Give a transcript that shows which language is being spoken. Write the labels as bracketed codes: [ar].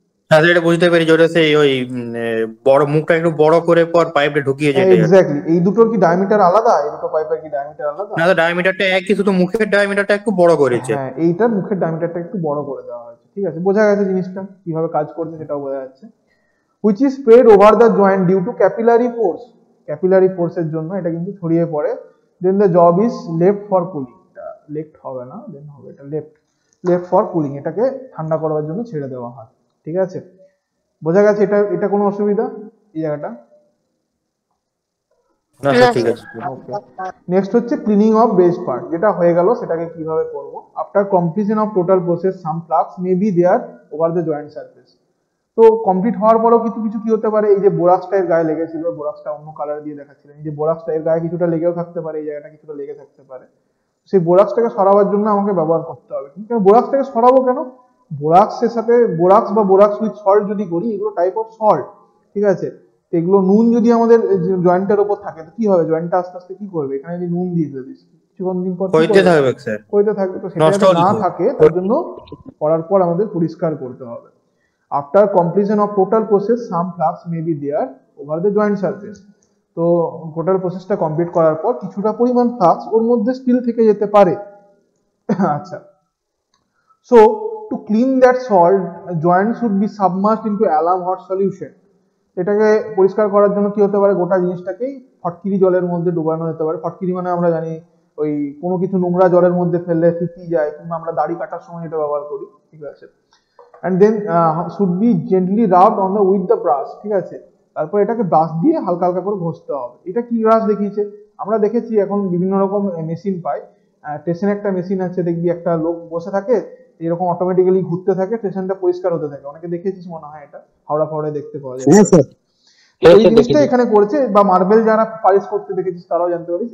[bn] হ্যাঁ, এটা বুঝতে পারি যে ওটা সেই ওই বড় মুখটা একটু বড় করে পর পাইপটা ঢুকিয়ে যেতে। এক্স্যাক্টলি। এই দুটোর কি ডায়ামিটার আলাদা? এই দুটো পাইপের কি ডায়ামিটার আলাদা? না, তো ডায়ামিটারটা একই, শুধু মুখের ডায়ামিটারটা একটু বড় করেছে। হ্যাঁ, এইটার মুখের ডায়ামিটারটা একটু বড় করে দেওয়া হয়েছে। ঠিক আছে, বোঝা গেছে জিনিসটা কিভাবে কাজ করছে সেটাও বোঝা যাচ্ছে। [en] which is spread over the joint due to capillary force। [bn] Capillary ফোর্সের জন্য এটা কিন্তু ছড়িয়ে পড়ে। [en] then the job is left for cooling। [bn] এটা লেফট হবে না, দেন হবে এটা [en] Left for cooling. [bn] এটাকে ঠান্ডা করার জন্য ছেড়ে দেওয়া হয়। ঠিক আছে, বোঝা গেছে? এটা কোনো অসুবিধা এই জায়গাটা? না স্যার, ঠিক আছে। ওকে, নেক্সট হচ্ছে ক্লিনিং অফ ব্রেস্ট পার্ট। যেটা হয়ে গেল, সেটাকে কিভাবে করব? [en] After completion of total process some flux may be there over the joint surface. [bn] তো কমপ্লিট হওয়ার পরেও কিছু কি হতে পারে? এই যে বোরাক্সটা এর গায়ে লেগেছিল, বোরাক্সটা অন্য কালার দিয়ে দেখাচ্ছিলেন, এই যে বোরাক্সটা এর গায়ে কিছুটা লেগেও থাকতে পারে, এই জায়গাটা কিছুটা লেগে থাকতে পারে। সেই বোরাক্সটাকে সরাবার জন্য আমাকে ব্যবহার করতে হবে। কিন্তু বোরাক্সটাকে সরাবো কেন? বোরাক্সের সাথে বোরাক্স বা বোরাক্স উইথ সল্ট যদি করি, এগুলো টাইপ অফ সল্ট। ঠিক আছে, এগুলো নুন যদি আমাদের জয়েন্টের উপর থাকে তো কি হবে? জয়েন্টটা আস্তে আস্তে কি করবে? এখানে যদি নুন দিয়ে দিস কিছুক্ষণ দিন পর কইতে থাকবে স্যার, কইতে থাকবে। তো সেটা যাতে না থাকে তার জন্য করার পর আমাদের পরিষ্কার করতে হবে। [en] After completion of total process, some flux may be there over the joint surface. [bn] তো টোটাল প্রসেসটা কমপ্লিট করার পর কিছুটা পরিমাণ ফ্লাক্স ওর মধ্যে স্টিল থেকে যেতে পারে। আচ্ছা, [en] so to clean that salt, joint should be submerged into alum hot solution. [bn] এটাকে পরিষ্কার করার জন্য কি হতে পারে, গোটা জিনিসটাকেই ফটকিরি জলের মধ্যে ডুবানো যেতে পারে। ফটকিরি মানে আমরা জানি ওই কোনো কিছু নোংরা জলের মধ্যে ফেললে থিতি যায়, কিংবা আমরা দাড়ি কাটার সময় এটা ব্যবহার করি, ঠিক আছে। [en] and then should be gently rubbed on the with the brush, [bn] ঠিক আছে। তারপর এটাকে ব্রাশ দিয়ে হালকা হালকা করে ঘষতে হবে। এটা কি ব্রাশ দেখিয়েছে, আমরা দেখেছি এখন বিভিন্ন রকম মেশিন পাই। স্টেশনে একটা মেশিন আছে, দেখবি একটা লোক বসে থাকে, এরকম অটোমেটিক্যালি ঘুরতে থাকে, স্টেশনটা পরিষ্কার হতে থাকে। অনেকে দেখেছিস মনে হয়, এটা হাওড়া ফাওড়ায় দেখতে পাওয়া যায়। এই জিনিসটা এখানে করেছে, বা মার্বেল যারা পালিশ করতে দেখেছিস তারাও জানতে পারিস।